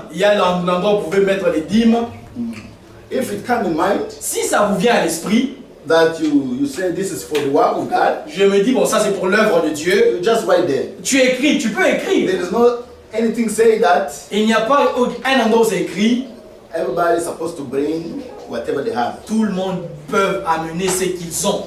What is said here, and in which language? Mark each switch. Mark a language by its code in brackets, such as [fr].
[fr] Il y a l'endroit où vous pouvez mettre les dîmes. [en] If it comes in mind [fr] Si ça vous vient à l'esprit, [en] that you say this is for the work of God, [fr] je me dis, bon, ça c'est pour l'œuvre de Dieu. [en] you just write there. [fr] Tu écris, tu peux écrire. [en] There is no anything say that [fr] Il n'y a pas un endroit où c'est écrit. [en] everybody is supposed to bring whatever they have. [fr] Tout le monde peut amener ce qu'ils ont.